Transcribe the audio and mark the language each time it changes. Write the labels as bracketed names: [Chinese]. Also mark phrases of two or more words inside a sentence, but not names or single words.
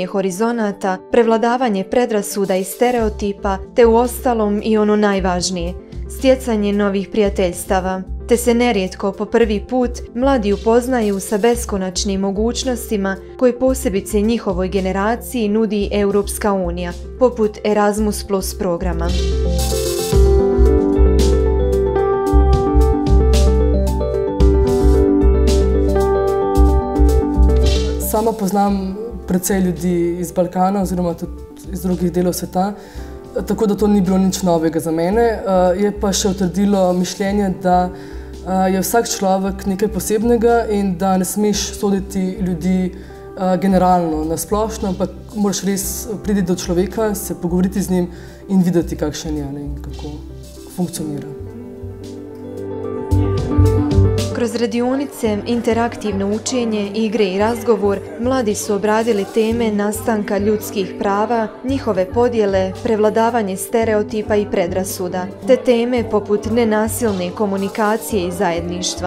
[Croatian] horizonata, prevladavanje predrasuda i stereotipa, te uostalom i ono najvažnije, stjecanje novih prijateljstava, te se nerijetko po prvi put mladi upoznaju sa beskonačnim mogućnostima koje posebice njihovoj generaciji nudi Europska unija, poput Erasmus Plus programa. [Slovenian] Sama poznam precej ljudi iz Balkana oziroma tudi iz drugih delov sveta, tako da to ni bilo nič novega za mene. Je pa še utrdilo mišljenje, da je vsak človek nekaj posebnega in da ne smeš soditi ljudi generalno, nasplošno, ampak moraš res priti do človeka, se pogovoriti z njim in videti, kakšen je in kako funkcionira. [Croatian] Kroz radionice, interaktivno učenje, igre i razgovor, mladi su obradili teme nastanka ljudskih prava, njihove podjele, prevladavanje stereotipa i predrasuda, te teme poput nenasilne komunikacije i zajedništva.